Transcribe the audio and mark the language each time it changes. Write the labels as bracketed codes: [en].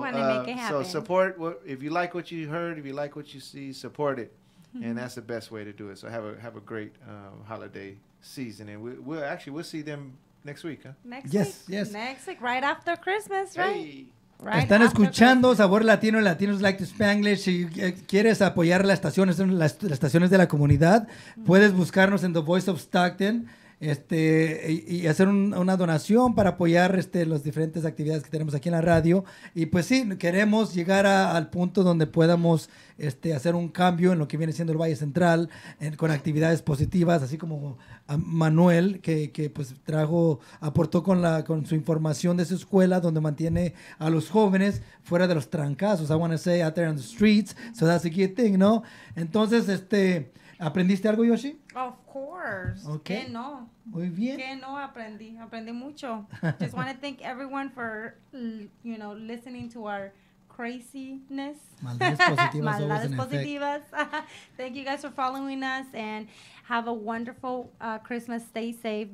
[en] make it happen. So support. If you like what you heard, if you like what you see, support it, and that's the best way to do it. So have a great holiday season, and we'll see them next week, huh? Next week, right after Christmas, right? Hey. Right. [es] Están escuchando Sabor Latino, Latinos Like to Spanglish. Si quieres apoyar las estaciones de la comunidad, puedes buscarnos en The Voice of Stockton y hacer una donación para apoyar las diferentes actividades que tenemos aquí en la radio. Y pues sí, queremos llegar al punto donde podamos hacer un cambio en lo que viene siendo el Valle Central, con actividades positivas, así como a Manuel, que pues aportó con su información de su escuela, donde mantiene a los jóvenes fuera de los trancazos. [en] I want to say out there on the streets, so that's a good thing, [es] ¿no? Entonces, ¿aprendiste algo, Yoshi? [en] Of course. Okay. [es] Que no. Muy bien. Que no aprendí mucho. [en] Just want to thank everyone for, listening to our craziness. [es] Maldades positivas. Maldades positivas. [en] Thank you guys for following us, and have a wonderful Christmas. Stay safe.